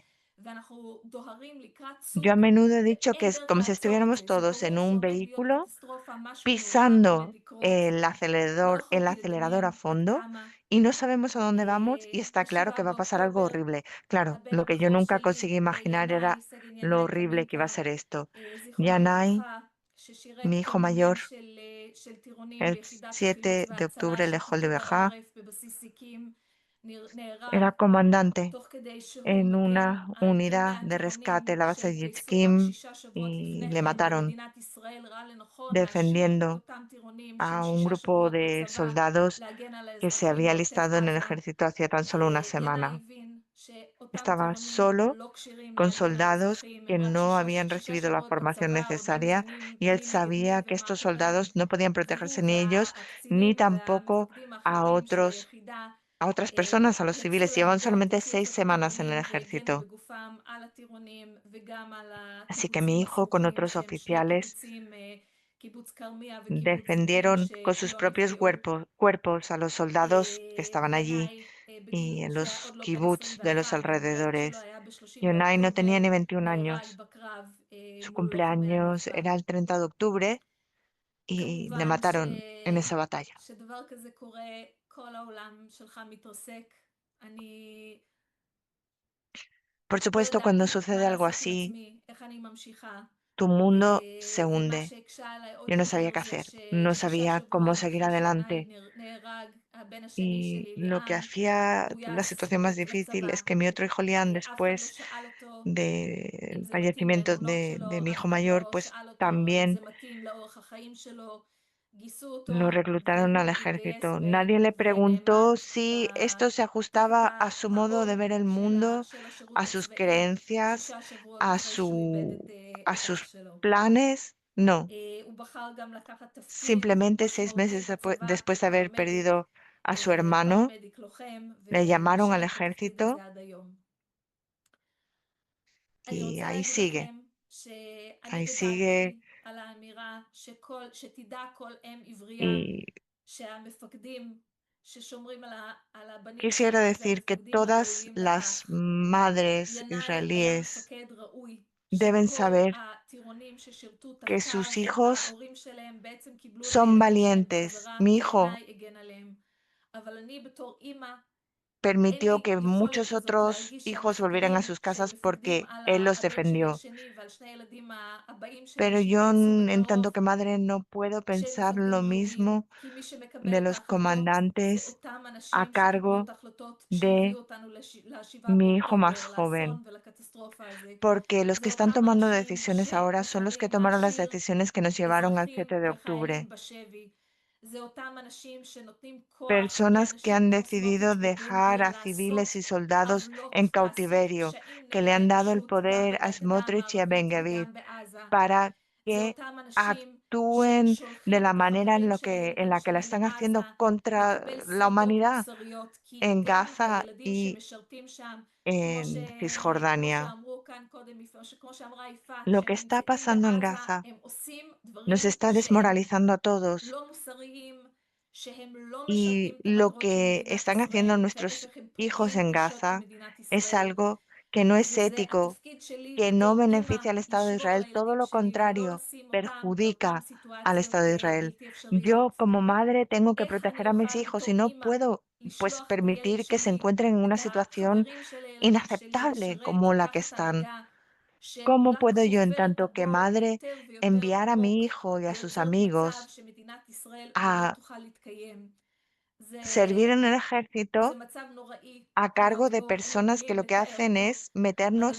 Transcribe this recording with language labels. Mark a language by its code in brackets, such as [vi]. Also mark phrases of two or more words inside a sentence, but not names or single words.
[es] Yo a menudo he dicho que es como si estuviéramos todos en un vehículo pisando el acelerador a fondo y no sabemos a dónde vamos y está claro que va a pasar algo horrible. Claro, lo que yo nunca conseguí imaginar era lo horrible que iba a ser esto. Yanai, mi hijo mayor, el 7 de octubre dejó el de viajar Era comandante [he] תוך כדי שהוא [es] en [he] מגן [es] una [he] על [es] unidad [he] כלבי [es] de rescate en la base de [he] שגויסו רק [es] Yitzhak [he] 6 שבועות [es] y [he] לפני [es] le [he] כן, [es] mataron [he] ומדינת ישראל ראה לנכון להשאיר את [es] defendiendo [he] אותם טירונים של [es] a un [he] 6 [es] grupo [he] שבועות [es] de [he] בצבא, [es] soldados [he] להגן על [es] que se [he] האזרחים [es] había [he] בעוטף [es] alistado en el [he] עזה. [es] ejército hacía tan solo una [he] ינאי [es] semana. [he] הבין שאותם [es] Estaba [he] טירונים [es] solo [he] לא כשירים [es] con [he] להגן על [es] soldados [he] אזרחים, [es] que [he] הם רק [es] no [he] 6 [es] habían recibido la [he] שבועות [es] formación [he] בצבא, עוד לא [es] necesaria [he] מבינים [es] y él [he] מי נגד מי [es] sabía que [he] ומה [es] estos [he] קורה. [es] soldados no podían protegerse [he] והוא [es] ni ellos ni [he] והקצינים [es] tampoco [he] והמפקדים [es] a [he] האחרים של [es] otros, [he] היחידה [es] a otras personas, a los [he] נאלצו [es] civiles. Llevaban [he] לעבוד [es] solamente [he] כחליפות [es] 6 semanas en el [he] טירונים והגנו [es] ejército. [he] בגופם על הטירונים וגם על [es] Así que mi [he] הקיבוצים [es] hijo con [he] הסמוכים [es] otros [he] שהם שני [es] oficiales [he] קיבוצים, קיבוץ כרמיה וקיבוץ גנים [es] defendieron con sus [he] שלא [es] propios [he] נפגעו. [es] cuerpos a los soldados que estaban allí [he] ינאי [es] y en [he] שהיה [es] los [he] עוד לא בן [es] kibbutz de los [he] 21, בעת שלו [es] alrededores. [he] היה ב-30 [es] Yonai no tenía [he] באוקטובר, [es] ni 21 [he] נהרג [es] años. [he] בקרב [es] Su [he] מול לוחמי [es] cumpleaños [he] הנוח'בה. [es] era el 30 de octubre y le [he] כמובן [es] mataron en esa batalla. [he] שדבר כזה קורה, כל העולם שלך מתרסק. אני [es] Por [he] לא [es] supuesto, cuando [he] ידעתי [es] sucede [he] מה [es] algo [he] לעשות עם [es] así, [he] עצמי, איך אני ממשיכה. [es] tu mundo se [he] ומה [es] hunde. [he] שהקשה עליי עוד [es] Yo no sabía [he] יותר [es] qué [he] זה [es] hacer, no [he] ש6 [es] sabía cómo [he] שבועות [es] seguir [he] אחרי שינאי [es] adelante. [he] נהרג, הבן השני [es] Y [he] שלי, [es] lo que [he] ליאם, [es] hacía la [he] גויס [es] situación más difícil [he] לצבא. [es] es que mi otro hijo Lian, [he] אף אחד לא [es] después [he] שאל אותו אם [es] del [he] זה מתאים [es] fallecimiento [he] לאמונות [es] de [he] שלו, [es] mi [he] אף [es] hijo [he] אחד [es] mayor, [he] לא [es] pues [he] שאל אותו אם [es] también [he] זה מתאים לאורח החיים שלו. גייסו [es] lo [he] אותו [es] reclutaron al [he] והוא התגייס [es] ejército. Nadie le [he] ונעמד [es] preguntó si esto se [he] תחת [es] ajustaba a su modo de [he] העול [es] ver el mundo, [he] של השירות [es] a sus [he] הצבאי [es] creencias, [he] 6 שבועות [es] a [he] אחרי שהוא איבד [es] a [he] את אח [es] sus [he] שלו. [es] planes. No, [he] הוא בחר גם לקחת תפקיד [es] simplemente 6 [he] משמעותי [es] meses [he] בצבא [es] después de haber [he] כפרמדיק, [es] perdido a su hermano, [he] פרמדיק לוחם, [es] le llamaron al [he] ומשרת בתפקיד [es] ejército [he] הזה עד היום. אני [es] y [he] רוצה להגיד לכם שאני [es] ahí sigue. [he] גדלתי על האמירה שתדע כל אם עברייה [es] Y [he] שהמפקדים ששומרים על הבנים [es] quisiera [he] שלהם זה [es] decir que [he] המפקדים [es] todas [he] הראויים [es] las [he] לכך. [es] madres [he] ינאי היה [es] israelíes [he] מפקד ראוי [es] deben [he] שכל [es] saber [he] הטירונים ששירתו [es] que [he] תחתיו, [es] sus hijos [he] ההורים שלהם בעצם קיבלו את [es] son [he] הילדים שלהם [es] valientes. [he] בחזרה [es] Mi hijo [he] וינאי הגן עליהם. אבל אני בתור אימא אין [es] permitió [he] לי [es] que [he] יכולת [es] muchos [he] כזאת [es] otros [he] להרגיש [es] hijos volvieran a [he] שהמפקדים [es] sus [he] שהם [es] casas [he] מפקדים [es] porque [he] על [es] él los [he] הבן שלי [es] defendió. [he] השני ועל שני הילדים הבאים שלי [es] Pero yo, [he] שיתגייסו [es] en tanto [he] בקרוב, [es] que madre, no puedo [he] שהם [es] pensar lo [he] מפקדים ראויים, [es] mismo [he] כי מי שמקבל [es] de [he] את [es] los [he] ההחלטות זה [es] comandantes [he] אותם [es] a [he] אנשים שקיבלו את [es] cargo [he] ההחלטות [es] de [he] שהביאו אותנו ל-7 [es] mi hijo más [he] באוקטובר, [es] joven. [he] לאסון ולקטסטרופה הזה. [es] Porque los [he] זה [es] que están [he] אותם [es] tomando [he] אנשים [es] decisiones ahora son los que [he] שבוחרים [es] tomaron las [he] להשאיר [es] decisiones que nos llevaron al [he] אזרחים [es] 7 de octubre. [he] וחיילים בשבי. זה אותם אנשים שנותנים כוח [es] Personas que [he] לאנשים [es] han [he] כמו [es] decidido [he] סמוטריץ' ובן [es] dejar [he] גביר [es] a civiles [he] לעשות [es] y soldados [he] עוולות, [es] en [he] לעשות [es] cautiverio, [he] פשעים [es] que [he] נגד [es] le han dado el [he] האנושות, גם [es] poder a [he] בגדה [es] Smotrich y a Ben [he] המערבית [es] Gvir [he] וגם בעזה. [es] para [he] זה [es] que [he] אותם אנשים [es] actúen de [he] ששולחים [es] la [he] את [es] manera [he] החברים [es] en [he] שלהם [es] la que la [he] שלהם [es] están [he] מעזה [es] haciendo contra [he] לקבל [es] la [he] שריטות [es] humanidad [he] מוסריות, כי [es] en [he] גם [es] Gaza [he] הילדים [es] y [he] שמשרתים שם, [es] en [he] כמו [es] Cisjordania. [he] שאמרו כאן קודם, כמו שאמרה יפעת, [es] Lo [he] שהם [es] que está [he] נמצאים [es] pasando en [he] בעזה, [es] Gaza [he] הם עושים [es] nos [he] דברים [es] está [he] שהם [es] desmoralizando a todos [he] לא מוסריים, שהם לא [es] y [he] משרתים את [es] lo [he] המטרות של [es] que [he] מדינת [es] están haciendo [he] ישראל, [es] nuestros [he] והפך הם [es] hijos [he] פוגעים [es] en [he] קשות [es] Gaza [he] במדינת [es] es [he] ישראל. [es] algo que no es [he] וזה [es] ético, [he] התפקיד שלי [es] que no [he] בתור אימא, [es] beneficia al Estado de [he] לשמור על [es] Israel, todo [he] הילדים [es] lo [he] שלי ולא [es] contrario, [he] לשים אותם באותן [es] perjudica al [he] סיטואציות [es] Estado de Israel. [he] בלתי [es] Yo [he] אפשריות. [es] como madre tengo que [he] איך אני [es] proteger a mis [he] אוכל [es] hijos y [he] בתור [es] no [he] אימא [es] puedo pues [he] לשלוח את הילד [es] permitir que se [he] שלי, [es] encuentren en una [he] את [es] situación [he] החברים שלי [es] inaceptable [he] לשרת [es] como la que [he] תחת [es] están. [he] הנהגה [es] ¿Cómo [he] שרק [es] puedo yo, en [he] חופרת [es] tanto que [he] הבור [es] madre, [he] יותר ויותר [es] enviar a mi [he] עמוק [es] hijo y a sus [he] ויוצרת מצב [es] amigos [he] שמדינת ישראל לא [es] a [he] תוכל להתקיים? זה, [es] servir en el [he] זה [es] ejército [he] מצב נוראי [es] a cargo [he] להיות [es] de [he] בו, [es] personas que lo que [he] לתאר [es] hacen [he] אותו. [es] es [he] אבל